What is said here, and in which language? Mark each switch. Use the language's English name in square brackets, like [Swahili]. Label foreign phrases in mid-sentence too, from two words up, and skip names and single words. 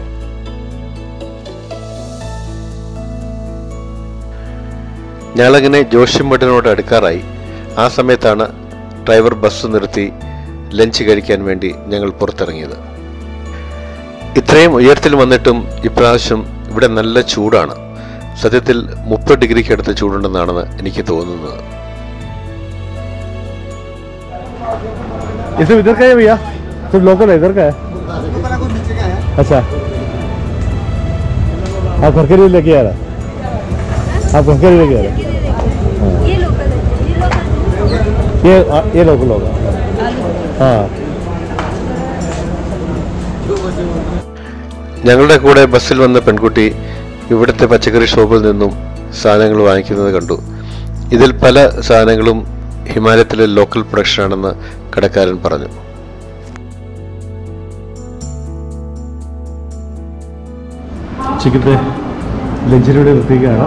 [Malayalam] ഞങ്ങളങ്ങനെ ജോഷിമഠിനോട് അടുക്കാറായി. ആ സമയത്താണ് ഡ്രൈവർ ബസ് നിർത്തി ലഞ്ച് കഴിക്കാൻ വേണ്ടി ഞങ്ങൾ പുറത്തിറങ്ങിയത്. ഇത്രയും ഉയരത്തിൽ വന്നിട്ടും ഇപ്രാവശ്യം ഇവിടെ നല്ല ചൂടാണ്. സത്യത്തിൽ 30 ഡിഗ്രിക്ക് അടുത്ത് ചൂടുണ്ടെന്നാണ് എനിക്ക് തോന്നുന്നത്. [Hindi] ये सब इधर का है भैया? सब लोकल है, इधर का है? अच्छा, आप घर के लिए लेके आ रहा? आप घर के लिए लेके आ रहा? ये लोकल है, ये लोकल होगा. हाँ. [Malayalam] ഞങ്ങളുടെ കൂടെ ബസ്സിൽ വന്ന പെൺകുട്ടി ഇവിടുത്തെ പച്ചക്കറി ഷോപ്പിൽ നിന്നും സാധനങ്ങൾ വാങ്ങിക്കുന്നത് കണ്ടു. ഇതിൽ പല സാധനങ്ങളും ഹിമാലയത്തിലെ [English] local production [Malayalam] ആണെന്ന് കടക്കാരൻ പറഞ്ഞു. ഉച്ചക്കത്തെ ലഞ്ചിലൂടെ നിർത്തിക്കുകയാണ്.